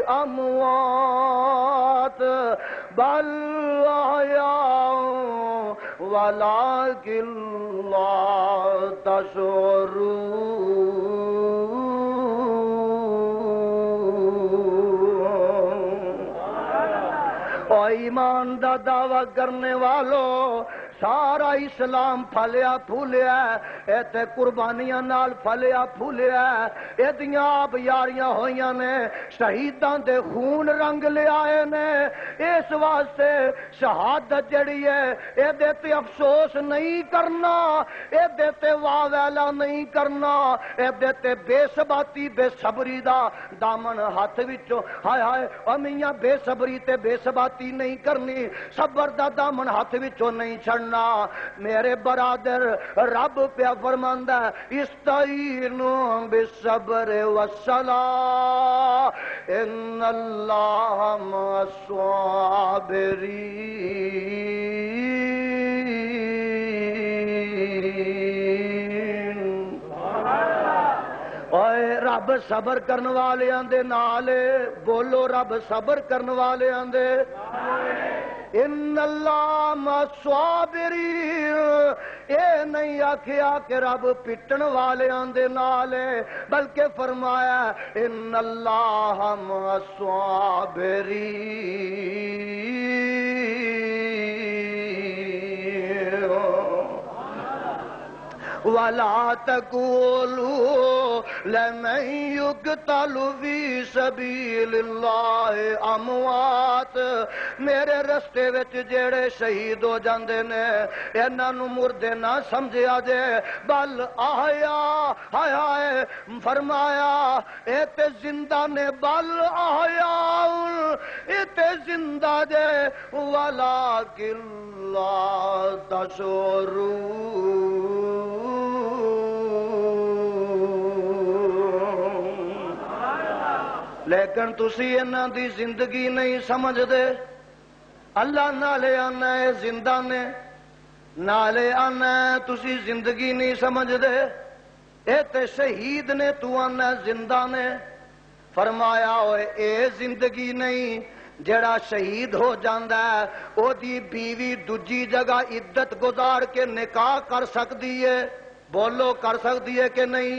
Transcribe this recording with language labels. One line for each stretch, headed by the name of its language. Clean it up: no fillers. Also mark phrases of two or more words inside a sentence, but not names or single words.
Arabic: أموات بل أحياء ولكن لا تشعرون
Punjabi: اور ایمان دا دعویٰ کرنے والوں سارا اسلام پھلیا پھولیا اے تے قربانیاں نال پھلیا پھولیا اے دیاں آب یاریاں ہویاں نے شہیداں دے خون رنگ لے آئے نے اس واسطے شہادت جڑی ہے اے دے تے افسوس نہیں کرنا اے دے تے واہ ویلا نہیں کرنا اے دے تے بے ثباتی بے صبری دا دامن ہاتھ وچوں ہائے ہائے او میاں بے صبری تے بے ثباتی نہیں کرنی صبر دا دامن ہاتھ وچوں نہیں چھڑنا میرے برادر رب پیا فرماندا
Arabic: استعینوا بالصبر والصلاۃ ان اللہ مع
Punjabi: الصابرین اوے رب صبر کرن والیاں دے نال بولو رب صبر کرن والیاں دے
Arabic: ان اللہ مع الصابرین،
Punjabi: اے نہیں آکھیا کہ رب پٹن والیاں دے نال ہے، بلکہ فرمایا
Arabic: ان اللہ مع الصابرین وَلَا تَقُولُوا لَمَن يُقْتَلُ فِي سَبِيلِ اللَّهِ أَمْوَاتٌ،
Punjabi: میرے رستے وچ جڑے شہید ہو جاندے نے انہاں نوں مردے نہ سمجھیا جے،
Arabic: بل احیا
Punjabi: ہے فرمایا اے تے زندہ نے،
Arabic: بل احیا
Punjabi: اے تے زندہ جے
Arabic: وَلَٰكِن لَّا تَشْعُرُونَ،
Punjabi: لیکن تسی انہاں دی زندگی نہیں سمجھ دے۔ اللہ نالے آنا ہے زندہ نے، نالے آنا ہے تسی زندگی نہیں سمجھ دے، اے تے شہید نے تو آنا زندہ نے۔ فرمایا ہوئے اے زندگی نہیں، جڑا شہید ہو جاندہ ہے او دی بیوی دوجی جگہ عدت گزار کے نکاح کر سکتی ہے، بولو کر سکتی ہے کہ نہیں؟